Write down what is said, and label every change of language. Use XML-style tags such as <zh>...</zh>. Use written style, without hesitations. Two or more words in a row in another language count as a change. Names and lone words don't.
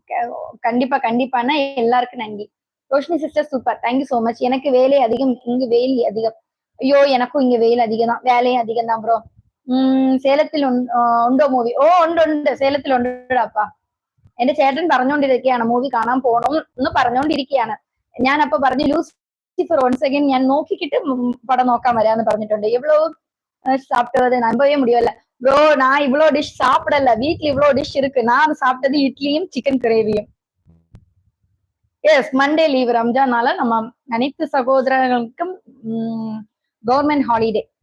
<ta>கண்டிப்பா கண்டிப்பானா எல்லாருக்கும் நன்றி. ரோஷினி சிஸ்டர் சூப்பர்,</ta> <en>thank you so much.</en> <ta>எனக்கு வேலை அதிகம், இங்கு வெயில் அதிகம். ஐயோ எனக்கும் இங்க வெயில் அதிகம் தான், வேலையும் அதிகம் தான் ப்ரோ.</ta> <ml>സേലത്തിൽ ഉണ്ടോ മൂവി? ഓ ഉണ്ട്, സേലത്തിൽ ഉണ്ടപ്പാ. എന്റെ ചേട്ടൻ പറഞ്ഞുകൊണ്ടിരിക്കുകയാണ് മൂവി കാണാൻ പോണം എന്ന് പറഞ്ഞുകൊണ്ടിരിക്കുകയാണ്. ഞാൻ അപ്പൊ പറഞ്ഞു ലൂസിഫർ</ml> <en>once again</en> <ml>ഞാൻ നോക്കിക്കിട്ട് படம் നോക്കാൻ വരാന്ന് പറഞ്ഞിട്ടുണ്ട്.</ml> <ta>இவ்வளோ சாப்பிட்டது நம்பவே முடியல ப்ரோ. நான் இவ்வளோ டிஷ் சாப்பிடல, வீட்டுல இவ்வளோ டிஷ் இருக்கு. நான் சாப்பிட்டது இட்லியும் சிக்கன் கிரேவியும். எஸ்,</ta> <en>Monday leave,</en> <ta>ரம்ஜானால நம்ம அனைத்து சகோதரர்களுக்கும்</ta> <en>government holiday.</en>